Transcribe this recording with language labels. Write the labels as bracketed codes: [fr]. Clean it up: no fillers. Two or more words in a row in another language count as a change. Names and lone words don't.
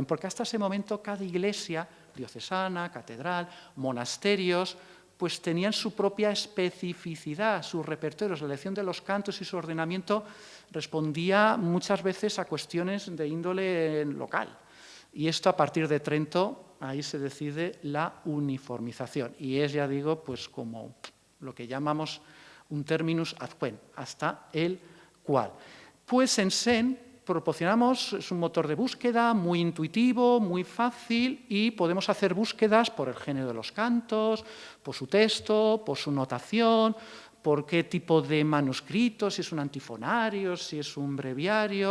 [es] Porque hasta ese momento cada iglesia diocesana, catedral, monasterios, pues tenían su propia especificidad, sus repertorios. La elección de los cantos y su ordenamiento respondía muchas veces a cuestiones de índole local. Y esto a partir de Trento, ahí se decide la uniformización. Y es, ya digo, pues como lo que llamamos un [la] terminus ad quem, [es] hasta el cual. Pues en SEN proporcionamos, es un motor de búsqueda muy intuitivo, muy fácil, y podemos hacer búsquedas por el género de los cantos, por su texto, por su notación, por qué tipo de manuscrito, si es un antifonario, si es un breviario.